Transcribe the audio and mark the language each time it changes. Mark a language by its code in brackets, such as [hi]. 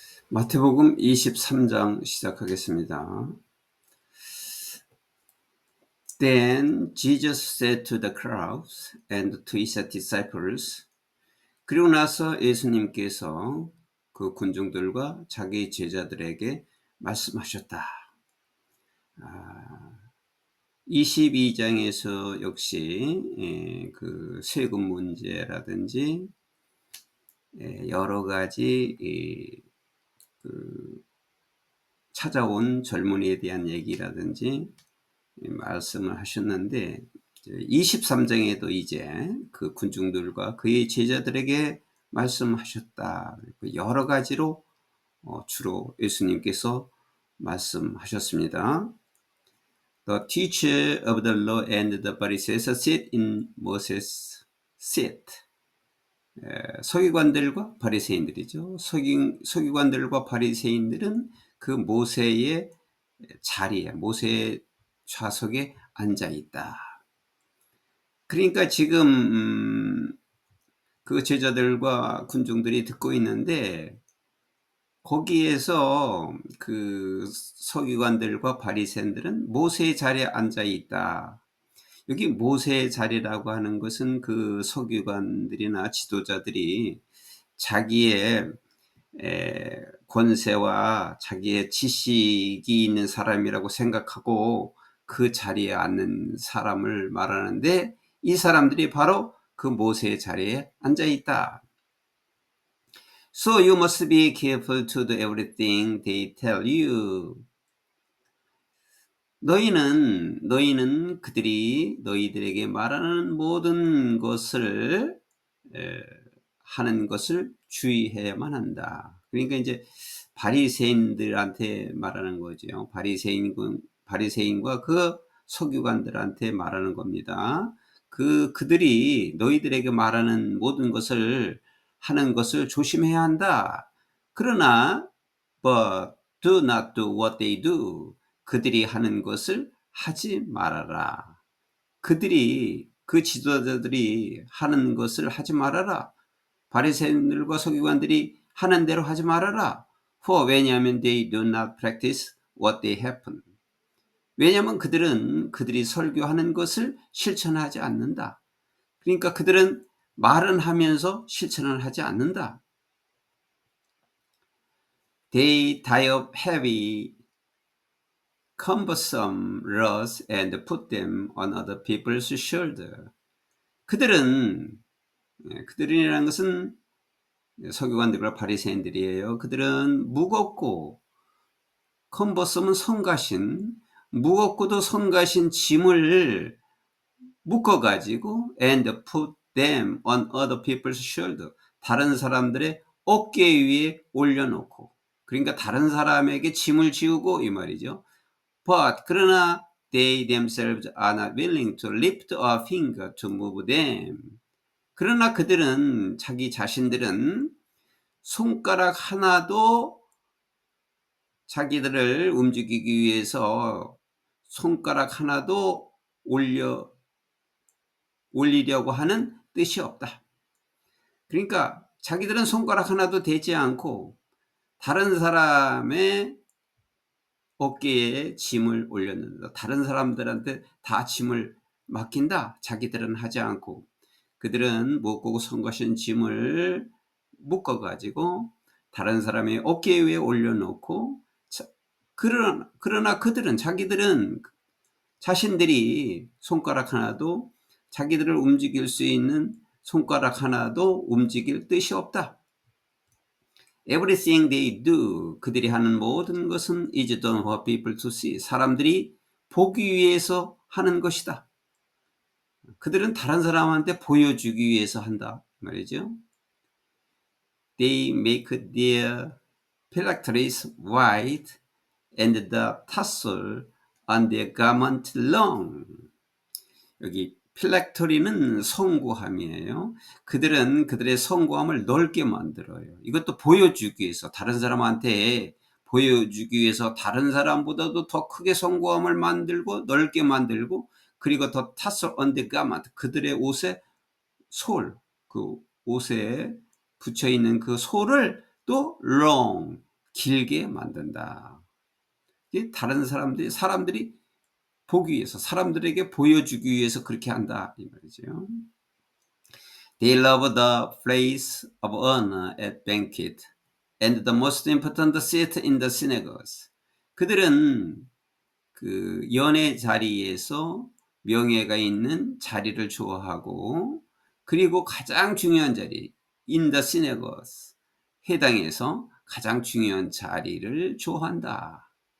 [ko] 마태복음 23장 시작하겠습니다. [en] Then Jesus said to the crowds and to his disciples. [ko] 그리고 나서 예수님께서 그 군중들과 자기 제자들에게 말씀하셨다. 22장에서 역시 그 세금 문제라든지 여러 가지 그 찾아온 젊은이에 대한 얘기라든지 말씀을 하셨는데 23장에도 이제 그 군중들과 그의 제자들에게 말씀하셨다. 여러 가지로 주로 예수님께서 말씀하셨습니다. [en] The teacher of the law and the Pharisees sit in Moses' seat. [ko] 서기관들과 바리새인들이죠. 서기관들과 바리새인들은 그 모세의 자리에, 모세의 좌석에 앉아 있다. 그러니까 지금 그 제자들과 군중들이 듣고 있는데 거기에서 그 서기관들과 바리새인들은 모세의 자리에 앉아 있다. 여기 모세의 자리라고 하는 것은 그 서기관들이나 지도자들이 자기의 권세와 자기의 지식이 있는 사람이라고 생각하고 그 자리에 앉는 사람을 말하는데 이 사람들이 바로 그 모세의 자리에 앉아 있다. [en] So you must be careful to do everything they tell you. [ko] 너희는 그들이 너희들에게 말하는 모든 것을 하는 것을 주의해야만 한다. 그러니까 이제 바리새인들한테 말하는 거죠. 바리새인과 그 서기관들한테 말하는 겁니다. 그들이 너희들에게 말하는 모든 것을 하는 것을 조심해야 한다. 그러나 [en] but do not do what they do. [ko] 그들이 하는 것을 하지 말아라. 그 지도자들이 하는 것을 하지 말아라. 바리새인들과 서기관들이 하는 대로 하지 말아라. 왜냐하면 [en] they do not practice what they happen. [ko] 왜냐하면 그들이 설교하는 것을 실천하지 않는다. 그러니까 그들은 말은 하면서 실천을 하지 않는다. [en] They tie up heavy, cumbersome rods and put them on other people's shoulder. [ko] 그들이라는 것은 서기관들과 바리새인들이에요. 그들은 무겁고 컨버썸은 성가신 무겁고도 성가신 짐을 묶어가지고 [en] and put them on other people's shoulder. [ko] 다른 사람들의 어깨 위에 올려놓고 그러니까 다른 사람에게 짐을 지우고 이 말이죠. [en] But [ko] 그러나 [en] they themselves are not willing to lift a finger to move them. [ko] 그러나 자기 자신들은 손가락 하나도 자기들을 움직이기 위해서 손가락 하나도 올리려고 하는 뜻이 없다. 그러니까 자기들은 손가락 하나도 대지 않고 다른 사람의 어깨에 짐을 올렸는다. 다른 사람들한테 다 짐을 맡긴다. 자기들은 하지 않고 그들은 무겁고 성가신 짐을 묶어가지고 다른 사람의 어깨 위에 올려놓고 그러나 자기들은 자신들이 손가락 하나도 자기들을 움직일 수 있는 손가락 하나도 움직일 뜻이 없다. [en] Everything they do, [ko] 그들이 하는 모든 것은 [en] is done for people to see. [ko] 사람들이 보기 위해서 하는 것이다. 그들은 다른 사람한테 보여주기 위해서 한다 말이죠. [en] They make their phylacteries white and the tassel on their garment long. [ko] 여기 필락터리는 성구함이에요. 그들은 그들의 성구함을 넓게 만들어요. 이것도 보여주기 위해서 다른 사람한테 보여주기 위해서 다른 사람보다도 더 크게 성구함을 만들고 넓게 만들고 그리고 더 [en] tassel on the garment [ko] 그들의 옷의 솔, 그 옷에 붙여 있는 그 솔을 또 long 길게 만든다. 다른 사람들이 보기 위해서, 사람들에게 보여주기 위해서 그렇게 한다 이 말이죠. [en] They love the place of honor at banquet and the most important seat in the synagogues. [ko] 그들은 그 연회 자리에서 명예가 있는 자리를 좋아하고, 그리고 가장 중요한 자리 [en] in the synagogues, [ko] 회당에서 가장 중요한 자리를 좋아한다.